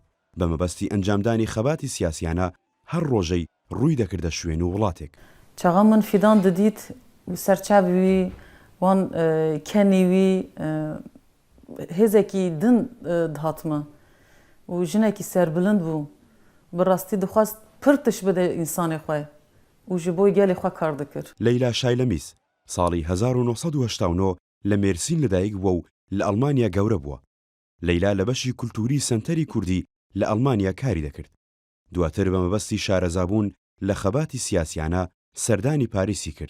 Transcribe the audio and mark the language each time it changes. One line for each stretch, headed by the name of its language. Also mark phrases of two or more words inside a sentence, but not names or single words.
Central Kurdish: بە مەبەستی ئەنجامدانی خەباتی سیاسیانە هەر ڕۆژەی ڕووی دەکردە شوێن و وڵاتێک.
Kurdish: چاغا من فیدان دەدیت سەرچاوی وی وان کەنی وی هێزێکی دن دهاتمە و ژنێکی سەربلند بوو bi rastî dixwast pir tiş bide însanê xwe û ji bo gelê xwe kar dikir.
Central Kurdish: لەیلا شایلەمیز ساڵی 1989 لە مێرسین لەدایک بووە و لە ئەڵمانیا گەورە بووە. لەیلا لە بەشی کولتوری سنتەری کوردی لە ئەڵمانیا کاری دەکرد. دواتر بە مەبەستی شارەزابوون لە خەباتی سیاسیانە سەردانی پاریسی کرد.